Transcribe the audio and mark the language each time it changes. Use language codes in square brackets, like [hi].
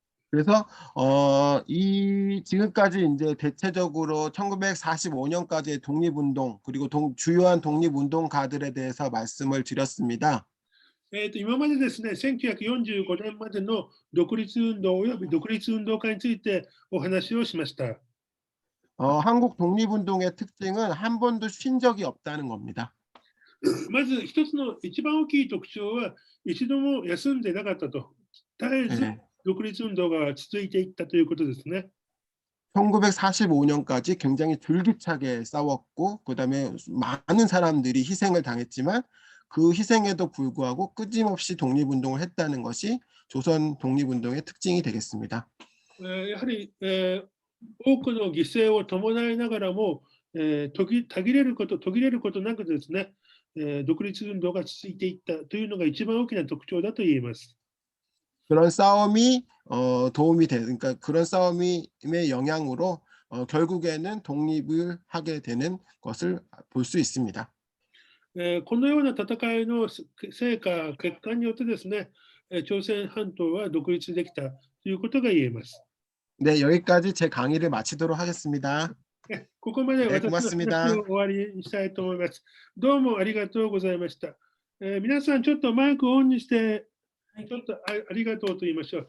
[ko] 그래서 이 지금까지 이제 대체적으로 1945년까지의 독립운동 그리고 주요한 독립운동가들에 대해서 말씀을 드렸습니다. [ja] 今までですね、1945年までの独立運動および独立運動家についてお話をしました。 [ko] 한국 독립운동의 특징은 한 번도 쉰 적이 없다는 겁니다. [ja] まず一つの一番大きい特徴は、一度も休んでなかったと。絶えず独立運動が続いていったということですね。 [ko] 1945년까지 굉장히 줄기차게 싸웠고 그다음에 많은 사람들이 희생을 당했지만 그 희생에도 불구하고 끊임없이 독립운동을 했다는 것이 조선 독립운동의 특징이 되겠습니다. [ja] やはり、多くの犠牲を伴いながらも、途切れることなくですね、独立運動が続いていったというのが一番大きな特徴だと言えます。 [ko] 그런 싸움이 도움이 돼, 그러니까 그런 싸움의 영향으로 결국에는 독립을 하게 되는 것을 볼 수 있습니다. [ja] このような戦いの成果、結果によってですね、朝鮮半島は独立できたということが言えます。 [ko] 네, 여기까지 제 강의를 마치도록 ha겠습니다. [ja] ここまで私の話を終わりにしたいと思います。どうもありがとうございました。皆さん、ちょっとマイクをオンにして、ちょっとありがとうと言いましょう。